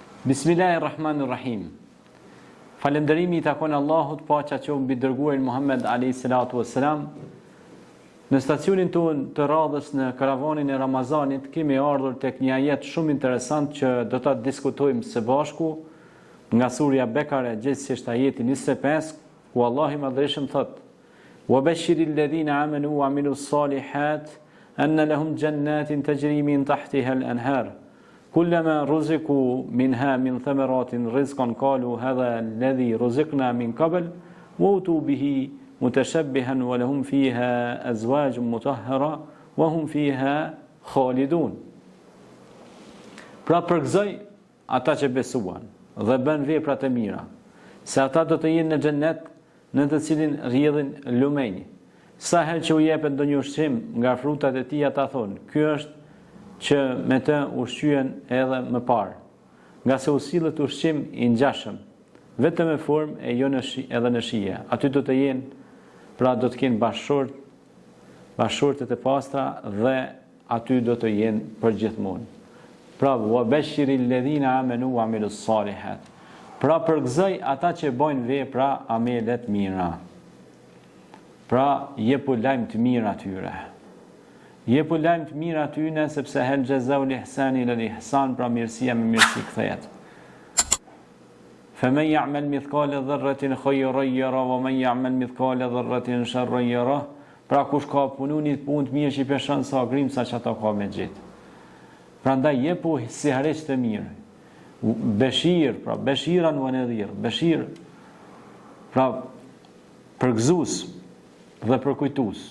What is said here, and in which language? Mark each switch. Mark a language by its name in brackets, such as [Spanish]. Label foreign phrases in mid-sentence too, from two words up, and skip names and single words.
[Albanian] Bismillahirrahmanirrahim. Falënderimi I takon Allahut, paqja qoftë mbi dërguarin Muhammed [Arabic] عليه الصلاة والسلام. [Albanian] Në stacionin tonë të radhës në karavanin e Ramazanit kemi ardhur tek një ajet shumë interesant që do ta diskutojmë së bashku nga surja Bekare, gjithsesi ajeti 25, ku Allahu I Madhërisht thot: [Arabic] "وبشر الذين آمنوا وعملوا الصالحات أن لهم جنات تجري من تحتها الأنهار." كلما رزقوا منها من ثمرات رزقا قالوا هذا الذي رزقنا من قبل وأتوا به متشبها ولهم فيها أزواج مطهرة وهم فيها خالدون. [Albanian] Pra përgëzoj ata që besuan dhe bën vepra të mira, se ata do të jenë në xhennet në të cilin rrjedhin lumenj. Sa herë që u jepet ndonjë ushqim nga frutat e tij, ata thonë: "Ky është që me të ushqyen edhe më parë, nga se u sillet ushqim I ngjashëm, vetëm në formë e jo edhe në shije. Aty do të jenë, pra do të kenë bashortet e pastra dhe aty do të jenë përgjithmonë." Pra, [Arabic] وبشر الذين آمنوا وعملوا الصالحات. [Albanian] Pra përgëzoj ata që bojnë vepra amele të mira. Pra jepu lajm të mirë atyre. Jepu lajm të mirë atyne, sepse [Arabic] هل جزاء الإحسان إلا الإحسان, [Albanian] pra mirësia me mirësi kthehet. [Arabic] فمن يعمل مثقال ذرة خيرا يره ومن يعمل مثقال ذرة شرا يره. [Albanian] Pra kush ka pununi punë të mirë që I peshon sa grimca që ato ka me gjetë. Prandaj jepu si harreq të mirë. Beshir, pra [Arabic] بشيرا ونذير. [Albanian] Beshir, pra përgëzues dhe përkujtues.